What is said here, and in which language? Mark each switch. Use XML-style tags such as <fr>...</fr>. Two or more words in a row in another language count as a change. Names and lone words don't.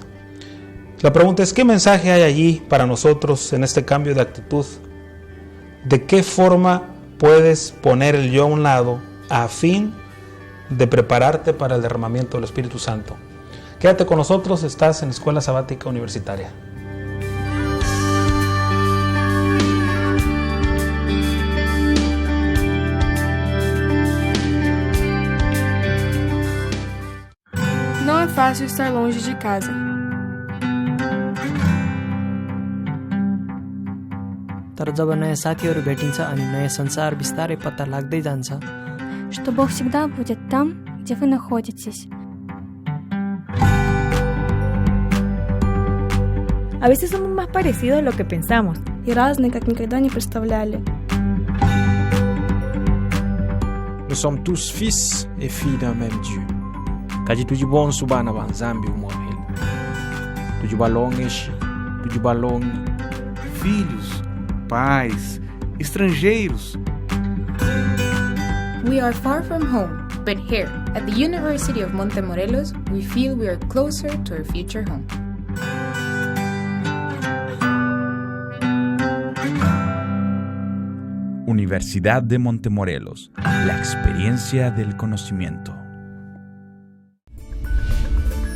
<es>La pregunta es: ¿qué mensaje hay allí para nosotros en este cambio de actitud? ¿De qué forma puedes poner el yo a un lado a fin de prepararte para el derramamiento del Espíritu Santo? Quédate con nosotros, estás en Escuela Sabática Universitaria.</es> <pt>Não é fácil estar longe de casa.</pt> <ne>तर जब नयाँ साथीहरू भेटिन्छ अनि नयाँ संसार बिस्तारै पत्ता लाग्दै जान्छ.</ne> <ru>Что Бог всегда будет там, где вы находитесь.</ru> <es>A veces somos más parecidos de lo que pensamos.</es> <ru>И разные, как никогда не представляли.</ru> <fr>Nous sommes tous fils et filles d'un même Dieu.</fr> <lua>Kadi tujibon subana banzambi umwahili. Tujibalongeshi, tujibalongi.</lua> <pt>Filhos, pais, estrangeiros.</pt> <en>We are far from home, but here, at the University of Montemorelos, we feel we are closer to our future home.</en> <es>Universidad de Montemorelos, la experiencia del conocimiento.</es>